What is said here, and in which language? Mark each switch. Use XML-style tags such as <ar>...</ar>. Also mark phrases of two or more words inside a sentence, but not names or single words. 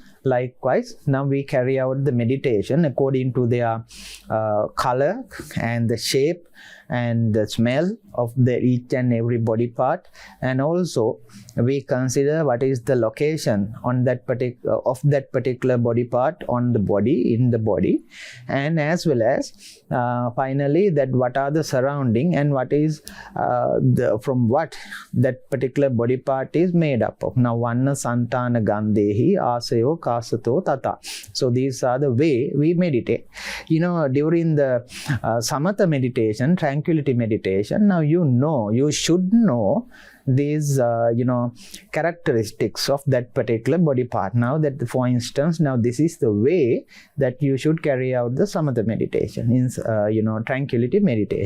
<en>Likewise, now we carry out the meditation according to their color and the shape and the smell of each and every body part, and also we consider what is the location on that particular body part on the body, in the body, and as well as finally that what are the surrounding and what is from what that particular body part is made up of.</en> <pi>Now vanna santana gandhehi asayo kasato tata.</pi> <en>So these are the way we meditate. During the samatha meditation, tranquility meditation, now you should know these characteristics of that particular body part. Now that, for instance, now this is the way that you should carry out the samatha meditation, in tranquility meditation.</en>